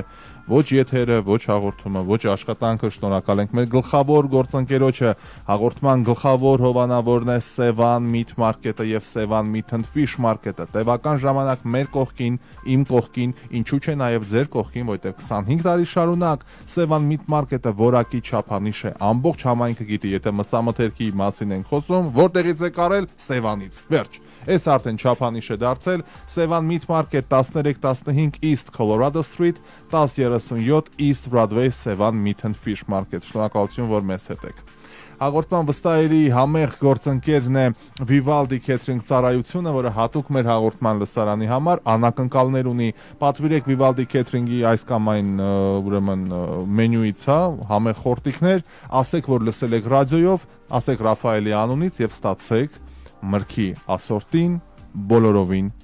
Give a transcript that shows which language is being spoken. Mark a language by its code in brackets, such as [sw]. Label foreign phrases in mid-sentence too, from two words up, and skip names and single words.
[hy] ոչ եթերը, ոչ հաղորդումը, ոչ աշխատանքը, շնորհակալ ենք մեր գլխավոր գործընկերոջը, հաղորդման գլխավոր հովանավորն է Sevan Meat Market-ը եւ Sevan Meat and Fish Market-ը։ Տևական ժամանակ մեր կողքին, իմ կողքին, ինչու՞ չէ նաեւ ձեր կողքին, որտեղ 25 տարի շարունակ Sevan Meat Market-ը որակի չափանիշ է։ Ամբողջ համայնքը գիտի, եթե մսամթերքի մասին ենք խոսում, որտեղից է կարել Sevan-ից։ Վերջ։ Այս արդեն չափանիշ է դարձել Sevan Meat Market 1315 East Colorado Street 1037 East Broadway Sevan Meat and Fish Market։ Շնորհակալություն, որ մեզ հետ եք։ Հաղորդման վստահելի համեղ գործընկերն է Vivaldi Catering ծառայությունը, որը հատուկ մեր հաղորդման լսարանի համար անակնկալներ ունի։ Պատվիրեք Vivaldi Catering-ի այս կամ այն ուրեմն մենյուից, հա, համեղ խորտիկներ, ասեք, որ լսել եք ռադիոյով, ասեք Ռաֆայելի անունից եւ ստացեք մրգի ասորտին բոլորովին